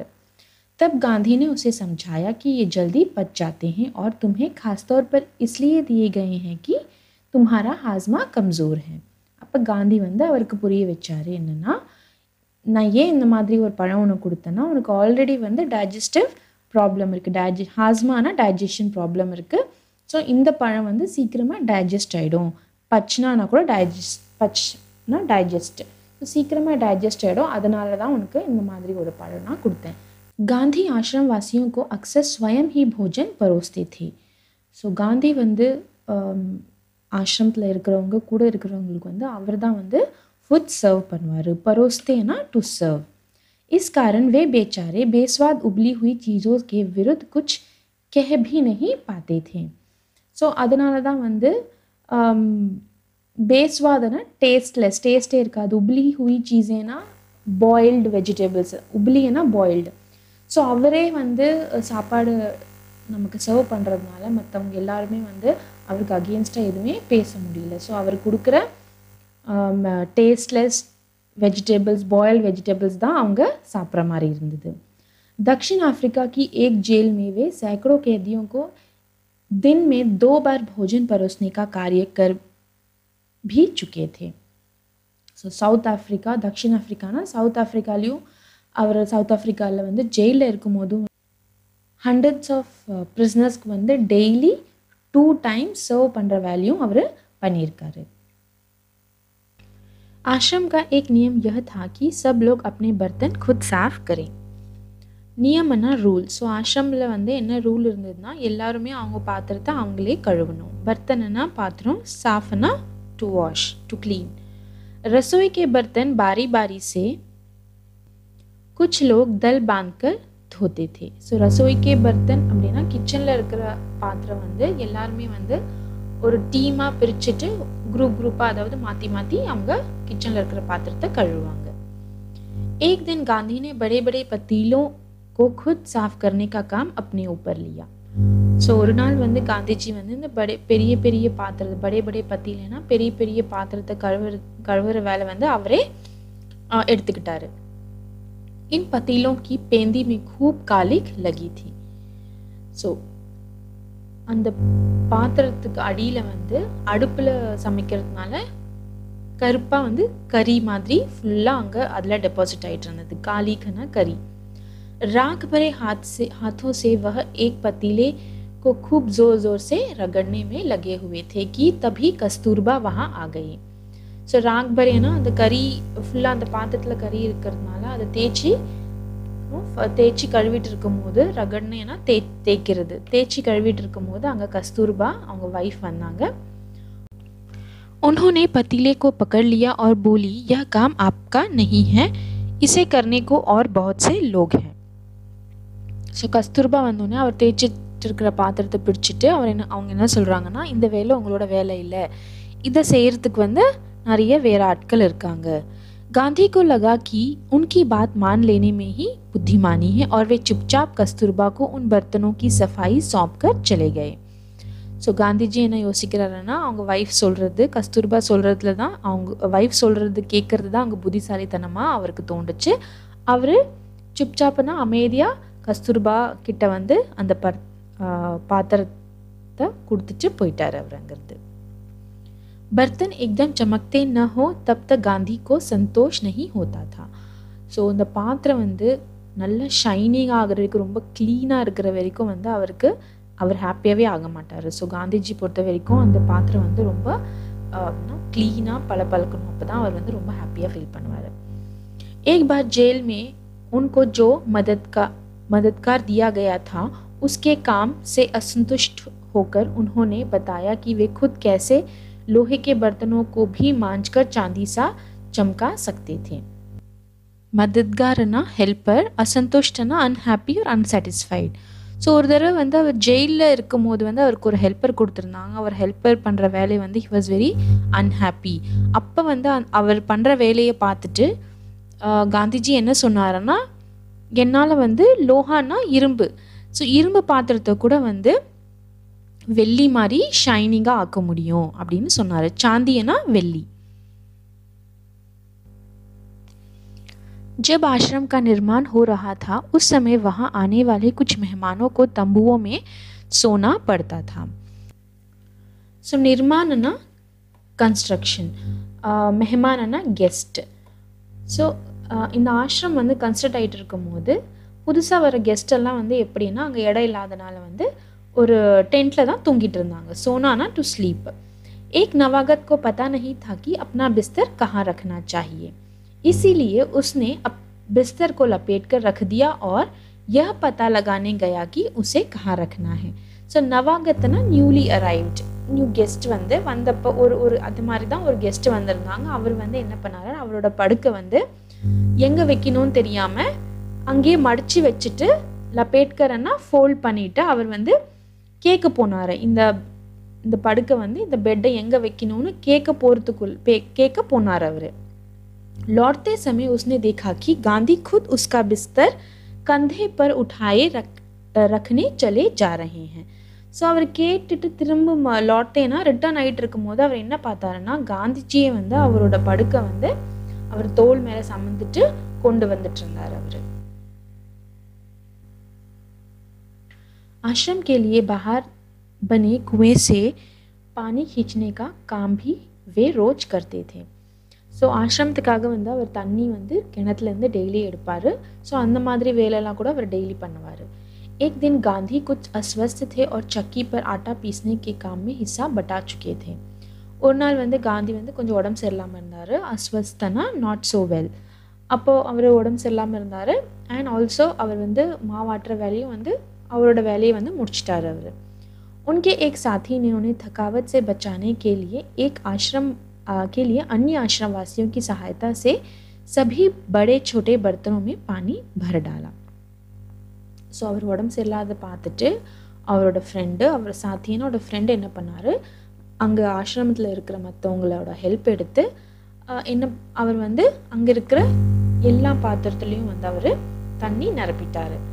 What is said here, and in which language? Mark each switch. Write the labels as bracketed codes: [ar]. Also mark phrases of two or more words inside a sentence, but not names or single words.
[hi] तब गांधी ने उसे समझाया कि ये जल्दी पच जाते हैं और तुम्हें खासतौर पर इसलिए दिए गए हैं कि तुम्हारा हाजमा कमज़ोर है. [ta] அப்போ காந்தி வந்து அவருக்கு புரிய வச்சார், என்னென்னா நான் ஏன் இந்த மாதிரி ஒரு பழம் உனக்கு கொடுத்தேன்னா, உனக்கு ஆல்ரெடி வந்து [en] digestive problem [ta] இருக்குது, ஹாஸ்மானா [en] digestion problem [ta] இருக்குது. ஸோ இந்த பழம் வந்து சீக்கிரமாக டைஜஸ்ட் ஆகிடும். பச்னானா கூட பச்னா டைஜஸ்ட், ஸோ சீக்கிரமாக டைஜஸ்ட் ஆகிடும். அதனால தான் உனக்கு இந்த மாதிரி ஒரு பழம் நான் கொடுத்தேன். [hi] गांधी आश्रम वासियों को अक्सर स्वयं ही भोजन परोसते थे. [ta] ஸோ காந்தி வந்து ஆசிரமத்தில் இருக்கிறவங்க கூட இருக்கிறவங்களுக்கு வந்து அவர் தான் வந்து [en] food serve [ta] பண்ணுவார். परोसतेना [en] to serve. [hi] इस कारण वे बेचारे बेस्वाद उबली हुई चीज़ों के विरुद्ध कुछ कह भी नहीं पाते थे. [ta] ஸோ அதனால தான் வந்து பேஸ்வாதனா டேஸ்ட்லெஸ், டேஸ்ட்டே இருக்காது. [hi] उबली हुई चीज़ेना [en] boiled vegetables, [ta] உப்லினா பாயில்டு. ஸோ அவரே வந்து சாப்பாடு நமக்கு சர்வ் பண்ணுறதுனால மற்றவங்க எல்லாருமே வந்து அவருக்கு அகெயின்ஸ்டாக எதுவுமே பேச முடியல. ஸோ அவர் கொடுக்குற [en] tasteless vegetables, boiled vegetables [ta] தான் அவங்க சாப்பிட்ற மாதிரி இருந்தது. [hi] दक्षिण अफ्रीका की एक जेल में वे सैकड़ों कैदियों को दिन में 2 बार भोजन परोसने का कार्य कर भी चुके थे. [ta] ஸோ சவுத் ஆஃப்ரிக்கா, தக்ஷிண ஆஃப்ரிக்கானா சவுத் ஆஃப்ரிக்காலையும் அவர் சவுத் ஆஃப்ரிக்காவில் வந்து ஜெயிலில் இருக்கும்போதும் [en] hundreds of prisonersக்கு [ta] வந்து [en] daily 2 times [ta] சர்வ் பண்ணுற வேலையும் அவர் பண்ணியிருக்காரு. [hi] आश्रम का एक नियम यह था कि सब लोग अपने बर्तन खुद साफ करें. [ta] நியமனா ரூல். ஸோ ஆசிரமில் வந்து என்ன ரூல் இருந்ததுன்னா எல்லாருமே அவங்க பாத்திரத்தை அவங்களே கழுவணும். பர்த்தனா பாத்திரம், साफना [en] to wash, to clean. [hi] रसोई के बर्तन बारी बारी से कुछ लोग दल बांधकर धोते थे. [ta] ஸோ [hi] रसोई के बर्तन [ta] அப்படின்னா கிச்சனில் இருக்கிற பாத்திரம் வந்து எல்லாருமே வந்து ஒரு டீமாக பிரிச்சுட்டு குரூப்பாக, அதாவது மாற்றி மாற்றி அவங்க கிச்சனில் இருக்கிற பாத்திரத்தை கழுவுவாங்க. [hi] एक दिन गांधी ने बड़े बड़े पतीलों को खुद साफ करने का काम अपने ऊपर लिया. [ta] ஸோ ஒரு நாள் வந்து காந்திஜி வந்து இந்த பெரிய பெரிய பாத்திரத்தை, [hi] बड़े पतीलेना [ta] பெரிய பெரிய பாத்திரத்தை கழுவுற வேலை வந்து அவரே எடுத்துக்கிட்டாரு. [hi] इन पतीलों की पेंदी में खूब कालिक लगी थी. [ta] ஸோ அந்த பாத்திரத்துக்கு அடியில் வந்து அடுப்பில் சமைக்கிறதுனால கருப்பாக வந்து கறி மாதிரி ஃபுல்லாக அங்கே அதில் டெபாசிட் ஆகிட்டு இருந்தது. காலிகனா கறி. [hi] राख भरे हाथों से वह एक पतीले को खूब जोर जोर से रगड़ने में लगे हुए थे कि तभी कस्तूरबा वहाँ आ गई. [ta] ஸோ [hi] राख भरेना [ta] அந்த கறி ஃபுல்லாக அந்த பாத்திரத்தில் கறி இருக்கிறதுனால அதை தேய்ச்சி கழுவிட்டு இருக்கும் போது, ரகட்னேனா தேய்க்கிறது, தேய்ச்சி கழுவிட்டு இருக்கும் போது அங்கே கஸ்தூர்பா அவங்க வைஃப் வந்தாங்க. [hi] उन्होंने पतीले को पकड़ लिया और बोली, यह काम आपका नहीं है, इसे करने को और बहुत से लोग हैं. [ta] ஸோ கஸ்தூர்பா வந்தோடனே அவர் தேய்ச்சிட்டு இருக்கிற பாத்திரத்தை பிடிச்சிட்டு அவங்க என்ன சொல்கிறாங்கன்னா, இந்த வேலை உங்களோட வேலை இல்லை, இதை செய்கிறதுக்கு வந்து நிறைய வேறு ஆட்கள் இருக்காங்க. [hi] गांधी को लगा कि उनकी बात मान लेने में ही बुद्धिमानी है और वे चुपचाप कस्तूरबा को उन बर्तनों की सफाई सौंप कर चले गए. [ta] ஸோ காந்திஜி என்ன யோசிக்கிறாருன்னா, அவங்க வைஃப் சொல்கிறது, கஸ்தூர்பா சொல்கிறதுல தான், அவங்க வைஃப் சொல்கிறது கேட்குறது தான் அங்கே புத்திசாலித்தனமாக அவருக்கு தோண்டுச்சு. அவர் சுப்சாப்புனா அமைதியாக கஸ்தூர்பா கிட்ட வந்து அந்த பாத்திரத்தை கொடுத்துட்டு போயிட்டார் அவர் அங்கிருந்து. [hi] बर्तन एकदम चमकते न हो तब तक गांधी को संतोष नहीं होता था. [ta] ஸோ இந்த பாத்திரம் வந்து நல்ல ஷைனிங் ஆகிற வரைக்கும், ரொம்ப க்ளீனாக இருக்கிற வரைக்கும் வந்து அவர் ஹாப்பியாகவே ஆக மாட்டார். ஸோ காந்திஜி பொறுத்த வரைக்கும் அந்த பாத்திரம் வந்து ரொம்ப க்ளீனாக பளபளக்கணும், அப்போ தான் அவர் வந்து ரொம்ப ஹாப்பியாக ஃபீல் பண்ணுவார். [hi] एक बार जेल में उनको जो मददगार दिया गया था उसके काम से असंतुष्ट होकर उन्होंने बताया कि वे खुद कैसे लोहे के बर्तनों को भी मांझकर चांदी सा चमका सकते थे. [ta] मददगारना हेल्पर, असंतुष्टना अनहैप्पी और अनसेटिस्फाइड. ஸோ ஒரு தடவை வந்து அவர் ஜெயிலில் இருக்கும் போது வந்து அவருக்கு ஒரு ஹெல்ப்பர் கொடுத்துருந்தாங்க. அவர் ஹெல்ப்பர் பண்ணுற வேலையை வந்து [en] he was very unhappy. [ta] அப்போ வந்து அவர் பண்ணுற வேலையை பார்த்துட்டு காந்திஜி என்ன சொன்னாருன்னா, என்னால் வந்து லோஹானா இரும்பு, ஸோ இரும்பு பாத்திரத்தை கூட வந்து வெள்ளி மாதிரி ஷைனிங்காக ஆக்க முடியும் அப்படின்னு சொன்னார். சாந்தியனா வெள்ளி. [hi] जब आश्रम का निर्माण हो रहा था उस समय वहाँ आने वाले कुछ मेहमानों को तंबुओं में सोना पड़ता था. [ta] सो निर्माणना कंस्ट्रक्शन, मेहमानना गेस्ट. ஸோ இந்த ஆசிரம் வந்து கன்ஸ்ட்ரக்ட் ஆகிட்டு இருக்கும் போது புதுசாக வர கெஸ்ட் எல்லாம் வந்து எப்படின்னா அங்கே இடம் இல்லாதனால வந்து ஒரு டென்ட்டில் தான் தூங்கிட்டு இருந்தாங்க. सोना [en] to sleep. [hi] एक नवागत को पता नहीं था कि अपना बिस्तर कहाँ रखना चाहिए, इसीलिए उसने बिस्तर को लपेटकर रख दिया और यह पता लगाने गया कि उसे कहाँ रखना है। [ta] ஸோ நவாகத்னா [en] newly arrived new guest [ta] வந்து வந்தப்போ ஒரு அது மாதிரி தான் ஒரு கெஸ்ட் வந்திருந்தாங்க. அவர் வந்து என்ன பண்ணாரு, அவரோட படுக்கை வந்து எங்கே வைக்கணும்னு தெரியாமல் அங்கேயே மடித்து வச்சுட்டு லப்பேட்கரன்னா ஃபோல்ட் பண்ணிவிட்டு அவர் வந்து கேட்க போனார். இந்த படுக்கை வந்து இந்த பெட்டை எங்கே வைக்கணும்னு கேட்க போனார் அவர். [hi] लौटते समय उसने देखा कि गांधी खुद उसका बिस्तर कंधे पर उठाए रखने चले जा रहे हैं। [ta] ஸோ அவர் கேட்டுட்டு திரும்ப லாட்டேனா ரிட்டர்ன் ஆகிட்டு இருக்கும் போது அவர் என்ன பார்த்தாருன்னா, காந்திஜியை வந்து அவரோட படுக்கை வந்து அவர் தோள் மேலே சமந்துட்டு கொண்டு வந்துட்டு இருந்தார் அவர். [hi] आश्रम के लिए बाहर बने कुएं से पानी खींचने का काम भी वे रोज करते थे। [ta] ஸோ ஆசிரமத்துக்காக வந்து அவர் தண்ணி வந்து கிணத்துலேருந்து டெய்லி எடுப்பார். ஸோ அந்த மாதிரி வேலையெல்லாம் கூட அவர் டெய்லி பண்ணுவார். [hi] एक दिन गांधी कुछ अस्वस्थ थे और चक्की पर आटा पीसने के काम में हिस्सा बटा चुके थे। [ta] ஒரு நாள் வந்து காந்தி வந்து கொஞ்சம் உடம்பு சரியில்லாமல் இருந்தார். அஸ்வஸ்தனா [en] not so well. [ta] அப்போது அவர் உடம்பு சரியில்லாமல் இருந்தார். [en] and also [ta] அவர் வந்து மாவாட்டுற வேலையும் வந்து அவரோட வேலையை வந்து முடிச்சிட்டார் அவர். [hi] उनके एक साथी ने उन्हें थकावट से बचाने के लिए अन्य आश्रम वासियों की सहायता से सभी बड़े छोटे बर्तनों में पानी भर डाला। [ta] ஸோ அவர் உடம்பு சரியில்லாத பார்த்துட்டு அவரோட சாத்தியனோட ஃப்ரெண்டு என்ன பண்ணார், அங்கே ஆசிரமத்தில் இருக்கிற மற்றவங்களோட ஹெல்ப் எடுத்து அவர் வந்து அங்கே இருக்கிற எல்லா பாத்திரத்துலேயும் வந்து அவர் தண்ணி நிரப்பிட்டார்.